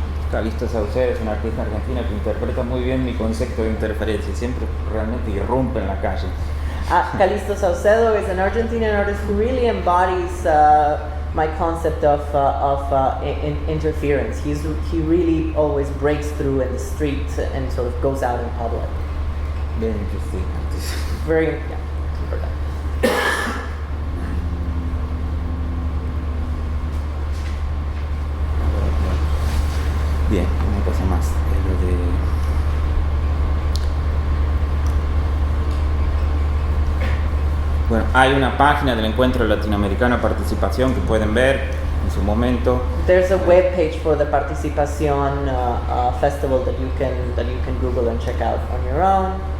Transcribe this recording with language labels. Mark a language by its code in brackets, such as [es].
[es] Calixto Saucedo es una artista argentina que interpreta muy bien mi concepto de interferencia, siempre realmente irrumpe en la calle. [en] Calixto Saucedo is an Argentinian artist who really embodies my concept of interference. He really always breaks through in the street and sort of goes out in public. Very interesting. Very, yeah, important. [es] Bien, una cosa más. Lo de... Bueno, hay una página del Encuentro Latinoamericano de Participación que pueden ver en su momento. [en] There's a web page for the Participación festival that you can Google and check out on your own.